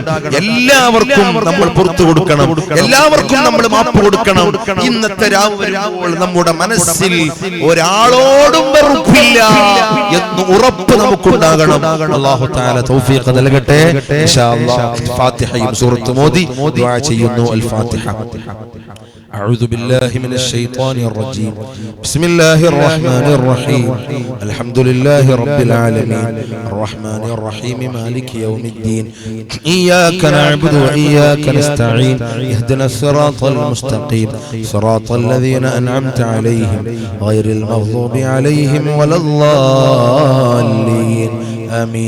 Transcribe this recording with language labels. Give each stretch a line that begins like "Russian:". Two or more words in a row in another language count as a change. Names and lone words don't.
Malayalam: എല്ലാവർക്കും നമ്മൾ പുറത്തു കൊടുക്കണം, എല്ലാവർക്കും നമ്മൾ മാപ്പ് കൊടുക്കണം. ഇന്നത്തെ രാവ് വരുമ്പോൾ നമ്മുടെ മനസ്സിൽ ഒരാളോടും വെറുപ്പില്ല എന്ന് ഉറപ്പ് നമുക്കുണ്ടാകണം.
Arabic: الله تعالى
Malayalam: തൗഫീഖ് നൽകട്ടെ.
Arabic: إن شاء الله
Malayalam: ഫാത്തിഹയും സൂറത്തും ഓതി ദുആ ചെയ്യുന്നു. അൽ ഫാത്തിഹ.
Arabic: أعوذ بالله من الشيطان الرجيم. بسم الله الرحمن الرحيم. الحمد لله رب العالمين الرحمن الرحيم مالك يوم الدين إياك نعبد وإياك نستعين اهدنا الصراط المستقيم صراط الذين أنعمت عليهم غير المغضوب عليهم ولا الضالين آمين.